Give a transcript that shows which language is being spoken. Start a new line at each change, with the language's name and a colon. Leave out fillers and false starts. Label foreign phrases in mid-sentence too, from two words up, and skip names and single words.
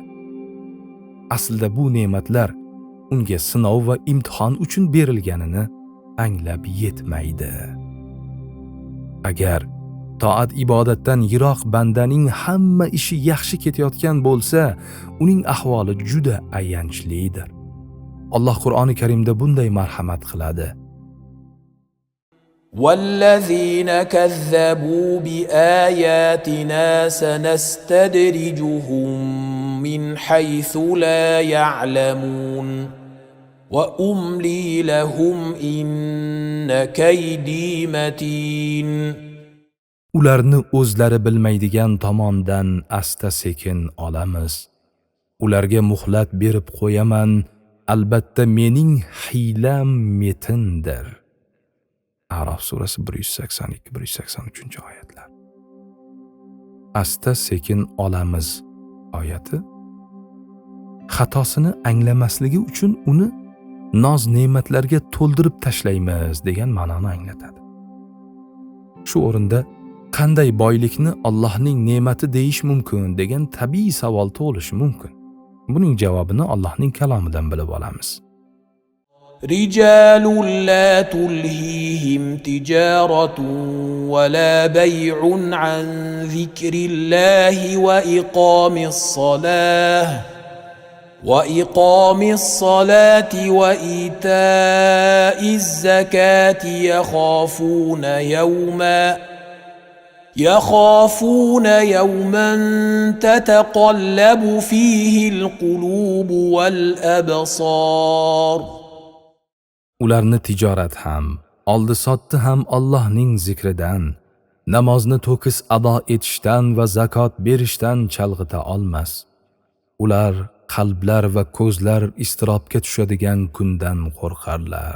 Uzbek: Aslida bu ne'matlar unga sinov va imtihon uchun berilganini anglab yetmaydi. Agar toat ibodatdan yiroq bandaning hamma ishi yaxshi ketayotgan bo'lsa, uning ahvoli juda ayanchlidir. Alloh Qur'oni Karimda bunday marhamat qiladi:
Arabic: وَالَّذِينَ كَذَّبُوا بِآيَاتِنَا سَنَسْتَدْرِجُهُم مِّنْ حَيْثُ لَا يَعْلَمُونَ وَأُمْلِي لَهُمْ إِنَّ كَيْدِي مَتِينٌ.
Uzbek: Ularni o'zlari bilmaydigan tomondan asta-sekin olamiz. Ularga muhlat berib qo'yaman, albatta mening hiylam metindir. A'rof surasi 182-183-oyatlar. Asta-sekin olamiz oyati xatosini anglamasligi uchun uni noz-ne'matlarga to'ldirib tashlaymiz degan ma'noni anglatadi. Shu o'rinda qanday boylikni Allohning ne'mati deyish mumkin degan tabiiy savol tug'ilishi mumkin. Buning javobini Allohning kalomidan bilib olamiz.
Arabic: رِجَالٌ لَّا تُلْهِيهِمْ تِجَارَةٌ وَلَا بَيْعٌ عَن ذِكْرِ اللَّهِ وَإِقَامِ الصَّلَاةِ وَإِيتَاءِ الزَّكَاةِ يَخَافُونَ يَوْمًا تَتَقَلَّبُ فِيهِ الْقُلُوبُ وَالْأَبْصَارُ.
Uzbek: Ularni tijorat ham, oldi-sotdi ham Allohning zikridan, namozni to'kis ado etishdan va zakot berishdan chalg'ita olmas. Ular qalblar va ko'zlar istirobga tushadigan kundan qo'rqarlar.